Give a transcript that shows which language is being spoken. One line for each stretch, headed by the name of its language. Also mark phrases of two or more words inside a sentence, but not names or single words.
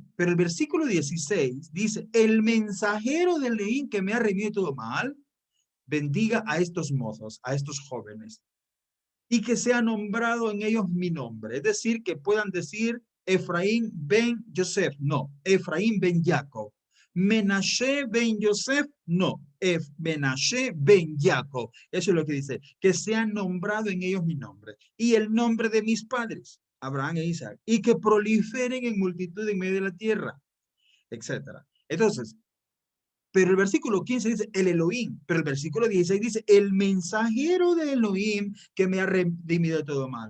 Spanish: Pero el versículo 16 dice, el mensajero del Elohim que me ha redimido todo mal, bendiga a estos mozos, a estos jóvenes, y que sea nombrado en ellos mi nombre. Es decir, que puedan decir Efraín ben Yosef, no, Efraín ben Jacob. Menashe ben Yosef, no, Menashe ben Jacob. Eso es lo que dice, que sea nombrado en ellos mi nombre, y el nombre de mis padres, Abraham e Isaac, y que proliferen en multitud en medio de la tierra, etcétera. Entonces, pero el versículo 15 dice el Elohim, pero el versículo 16 dice el mensajero de Elohim que me ha redimido de todo mal.